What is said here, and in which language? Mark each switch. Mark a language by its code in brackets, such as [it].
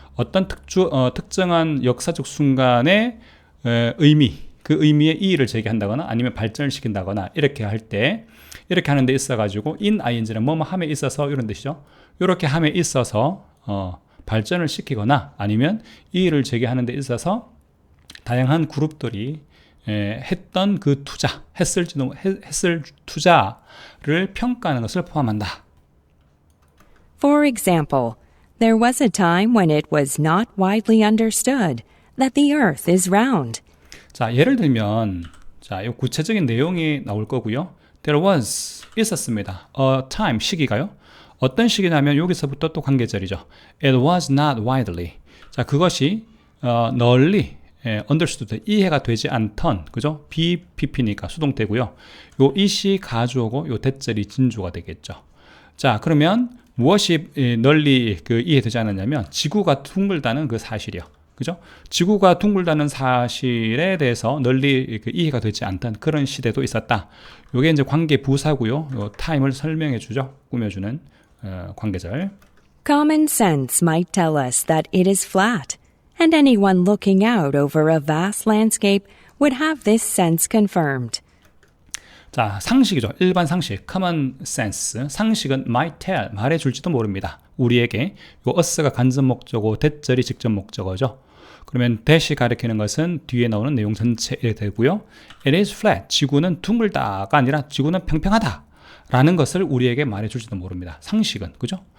[ko] 어떤 특정한 역사적 순간의 의미, 그 의미의 이의를 제기한다거나 아니면 발전을 시킨다거나 이렇게 할 때 이렇게 하는 데 있어가지고 in ing는 뭐뭐 함에 있어서 이런 뜻이죠. 이렇게 함에 있어서 발전을 시키거나 아니면 이의를 제기하는 데 있어서 다양한 그룹들이 했던 그 투자, 했을 투자를 평가하는 것을 포함한다. [en] For example, there was a time when it was not widely understood that the earth is round. [ko] 자, 예를 들면 자, 이 구체적인 내용이 나올 거고요. [en] There was [ko] 있었습니다. [en] A time [ko] 시기가요. 어떤 시기냐면 여기서부터 또 관계절이죠. [en] It was not widely. [ko] 자, 그것이 널리 understood 이해가 되지 않던 그죠? BPP니까 수동태고요. 요 이시 가주어고 요 대절이 진주가 되겠죠. 자, 그러면 무엇이 널리 이해되지 않았냐면 지구가 둥글다는 그 사실이요. 그죠? 지구가 둥글다는 사실에 대해서 널리 이해가 되지 않던 그런 시대도 있었다. 요게 이제 관계 부사고요. 요 타임을 설명해 주죠. 꾸며주는 관계절. [en] Common sense might tell us that it is flat, and anyone looking out over a vast landscape would have this sense confirmed. [ko] 자, 상식이죠. 일반 상식, common sense. 상식은 might tell, 말해줄지도 모릅니다. 우리에게 요 us가 간접 목적어, 대절이 직접 목적어죠. 그러면 that이 가리키는 것은 뒤에 나오는 내용 전체에 되고요. [en] It is flat, [ko] 지구는 둥글다가 아니라 지구는 평평하다 라는 것을 우리에게 말해줄지도 모릅니다. 상식은, 그죠?